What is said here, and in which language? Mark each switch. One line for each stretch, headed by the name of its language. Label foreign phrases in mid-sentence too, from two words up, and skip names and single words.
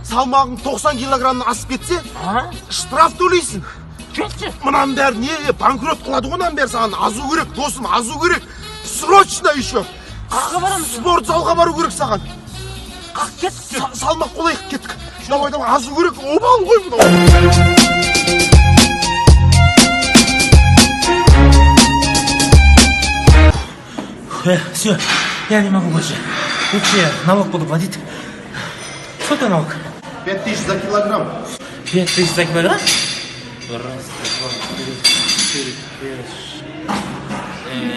Kazakh: Салмағың 90 килограммнан асып кетсе, штраф төлейсің. Кетші. Мұнан бәрі не банкрот қылады ғой, мұнан бәрі саған азу керек, досым, азу керек.
Russian: Срочно еще.
Kazakh: Қаққа барамыз? Спорт залға бару керек саған. Қақ кеттік. Салмақ қолайық, кеттік. Давай, азу керек, обал ғой мынау.
Russian: Все, я не могу больше. Вообще, налог буду платить. Сколько налог? 5000 за килограмм. 5000 за килограмм? Раз, два, три, четыре, пять.